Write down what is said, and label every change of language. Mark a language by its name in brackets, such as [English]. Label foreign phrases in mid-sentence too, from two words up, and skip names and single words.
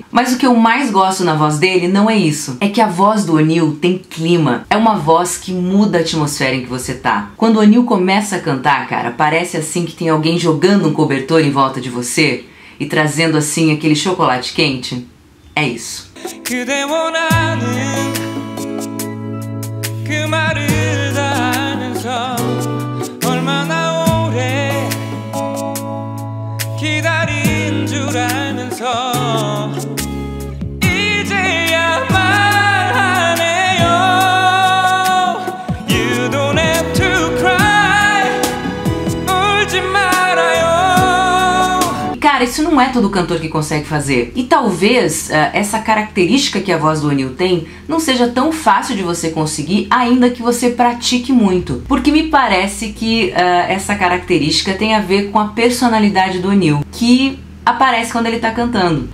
[Portuguese] Mas o que eu mais gosto na voz dele não é isso. É que a voz do Oneil tem clima. É uma voz que muda a atmosfera em que você tá. Quando o Oneil começa a cantar, cara, parece assim que tem alguém jogando um cobertor em volta de você e trazendo assim aquele chocolate quente. É isso. [Korean] 그 말을 다 알면서 얼마나 오래 기다린 줄 알면서 이제야 말하네요. [English] You don't have to cry. [Korean] 울지 말아요. [Portuguese] Cara, isso não é todo cantor que consegue fazer. E talvez essa característica que a voz do Oneil tem não seja tão fácil de você conseguir, ainda que você pratique muito. Porque me parece que essa característica tem a ver com a personalidade do Oneil, que aparece quando ele tá cantando.